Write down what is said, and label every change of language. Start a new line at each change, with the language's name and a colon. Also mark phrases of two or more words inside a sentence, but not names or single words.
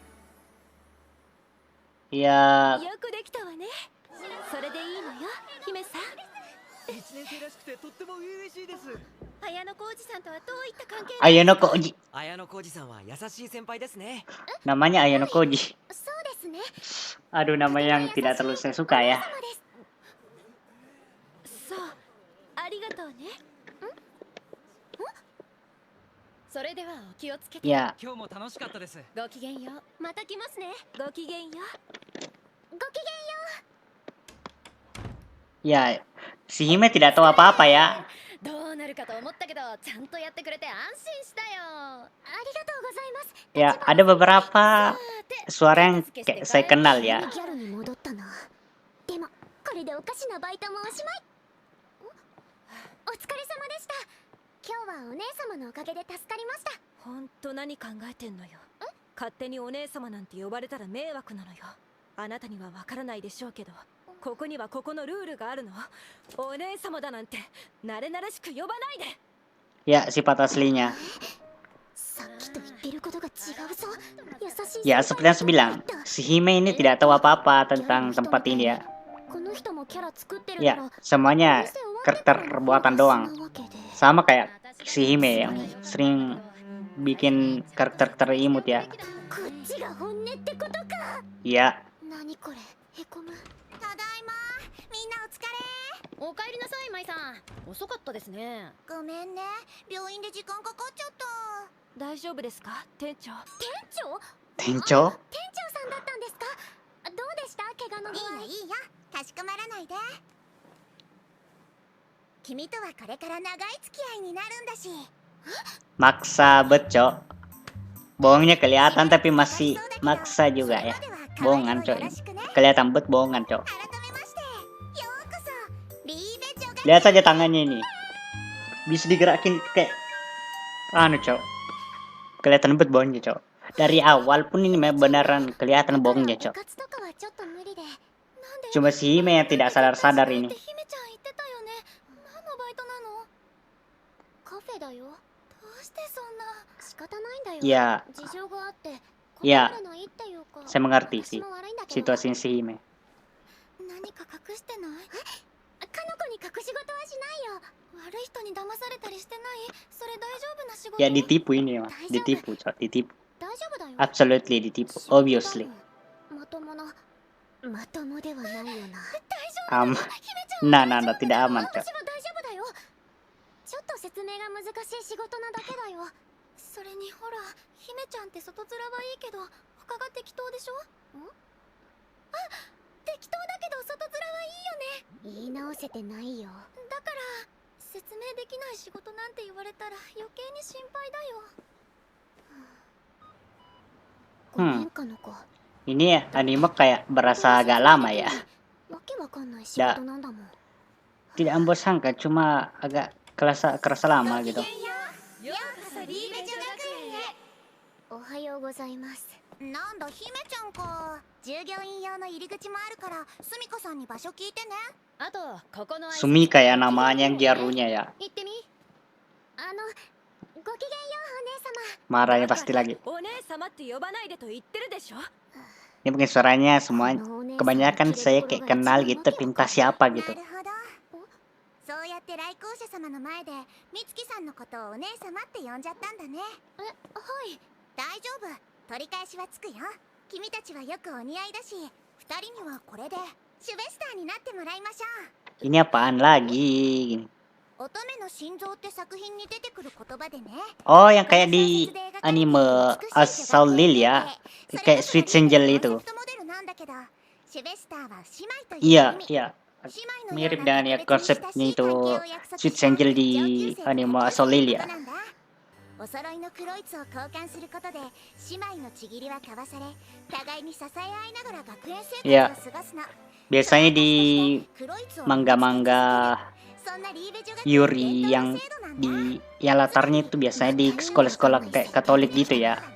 Japanese: いやよくできたわね。それでいいのよ、姫さん。 1年生らしくてとっても嬉しいです。綾野浩二さんとはどういった関係？ Ayano Koji. 綾野浩二さんは優しい先輩ですね。
Indonesian: Namanya Ayano Koji.
Japanese: そうですね。
Indonesian: Aduh, nama yang tidak terlalu saya suka ya.
Japanese: 様です。そう、ありがとうね。それではお気をつけて。
Indonesian: Ya,
Japanese: 今日も楽しかったです。ごきげんよう。また来ますね。ごきげんよう。ごきげんよう。
Indonesian: ya. Si Hime tidak tahu apa-apa ya.
Japanese: どうなるかと思ったけど、ちゃんとやってくれて安心したよ。ありがとうございます。
Indonesian: Ya, ada beberapa suara yang kayak saya kenal ya.
Japanese: ギャルに戻ったな。でもこれでおかしなバイトもおしまい。お疲れ様でした。今日はお姉様のおかげで助かりました。ほんと何考えてんのよ。勝手にお姉様なんて呼ばれたら迷惑なのよ。あなたにはわからないでしょうけど、ここにはここのルールがあるの。お姉様だなんて慣れ慣れしく呼ばないで。
Indonesian: Ya, sifat aslinya.
Japanese: さっきと言ってることが違うぞ。優しい。
Indonesian: Ya, seperti yang saya bilang, si Hime ini tidak tahu apa-apa tentang tempat ini ya.
Japanese: この人もキャラ作ってるな
Indonesian: Ya,
Japanese: ら。
Indonesian: semuanya karakter buatan doang. Sama kayak si Hime yang sering bikin karakter-karakter imut ya.
Japanese: こっちが本音ってことか。
Indonesian: Ya,
Japanese: 何これ、へこむ。ただいま。みんなお疲れ。お帰りなさい、舞さん。遅かったですね。ごめんね。病院で時間かかっちゃった。大丈夫ですか、店長？店長？ Tencho? 店長さんだったんですか。どうでした、怪我の具合。いいよ、かしこまらないで。君とはこれから長い付き合いになるんだし。
Indonesian: Maksa bet, Cok. Bohongnya kelihatan tapi masih maksa juga ya. Bohongan, Cok. Kelihatan bet bohongan, Cok.
Japanese: 改めまして、ようこそリーベチョが。
Indonesian: Lihat saja tangannya ini. Bisa digerakin kayak anu, Cok. Kelihatan bet bohongnya, Cok. Dari awal pun ini beneran kelihatan bohongnya, Cok.
Japanese: 部活とかはちょっと無理で。なんで
Indonesian: Cuma si Hime yang tidak sadar-sadar ini.
Japanese: 姫ちゃん言ってたよね。何のバイトなの？カフェだよ。どうしてそんな。仕方ないんだよ。いや事情があって。いや断れないっていうか。
Indonesian: Saya mengerti sih
Japanese: 私も悪いんだけど。
Indonesian: situasi si Hime.
Japanese: 何か隠してない？かの子に隠し事はしないよ。悪い人に騙されたりしてない？それ大丈夫な仕事？
Indonesian: Ya ditipu ini, Mas. Ditipu, Cok. Ditipu.
Japanese: 大丈夫だよ。
English: Absolutely ditipu. Obviously.
Japanese: まともな。まともではないよな。大丈夫。
Indonesian: Aman. Nah, tidak aman, Cok.
Japanese: 私は大丈夫だよ。ちょっと説明が難しい仕事なだけだよ。それにほら、姫ちゃんって外面はいいけど、他が適当でしょ？あ、適当だけど外面はいいよね。言い直せてないよ。だから説明できない仕事なんて言われたら余計に心配だよ。ごめんかの子。
Indonesian: Ini ya anime kayak berasa agak lama ya.
Japanese: わけわかんない仕事なんだもん。
Indonesian: Tidak membosankan, cuma agak kerasa lama gitu.
Japanese: ようこそリーベチョ学園へ。おはようございます。なんだ姫ちゃんか。従業員用の入り口もあるからスミカさんに場所聞いてね。あとここの
Indonesian: Sumika ya namanya yang gyarunya ya.
Japanese: 行ってみ。ごきげんようお姉様。
Indonesian: Marahnya pasti lagi.
Japanese: お姉様って呼ばないでと言ってるでしょ。
Indonesian: Ini mungkin suaranya semua kebanyakan saya kayak kenal gitu, pinta siapa
Japanese: な
Indonesian: gitu.
Japanese: るほど。そうやって来校者様の前で美月さんのことをお姉様って呼んじゃったんだね。はい。大丈夫。取り返しはつくよ。君たちはよくお似合いだし、二人にはこれでシュベスターになってもらいましょう。
Indonesian: Ini apaan lagi?
Japanese: 乙女の心臓って作品に出てくる言葉でね。
Indonesian: Oh, yang kayak di anime Assault Lil ya. Kayak Sweet Angel itu.
Japanese: シュベスターは姉妹という
Indonesian: Iya,
Japanese: 意味。
Indonesian: iya.
Japanese: 姉妹
Indonesian: Mirip
Japanese: のよう
Indonesian: dengan
Japanese: な
Indonesian: ya
Japanese: 特別に親しい
Indonesian: konsepnya itu
Japanese: 関係を約束
Indonesian: Sweet
Japanese: した
Indonesian: Angel
Japanese: 上
Indonesian: di
Japanese: 級生
Indonesian: anime
Japanese: の
Indonesian: Assault Lil
Japanese: こ
Indonesian: ya.
Japanese: となんだ。お揃いの黒いつを交換することで姉妹のちぎりは交わされ、互いに支え合いながら学園生
Indonesian: Iya.
Japanese: 活を過ごすの。
Indonesian: Biasanya di manga-manga Yuri yang yang latarnya itu biasanya di sekolah-sekolah kayak Katolik gitu ya.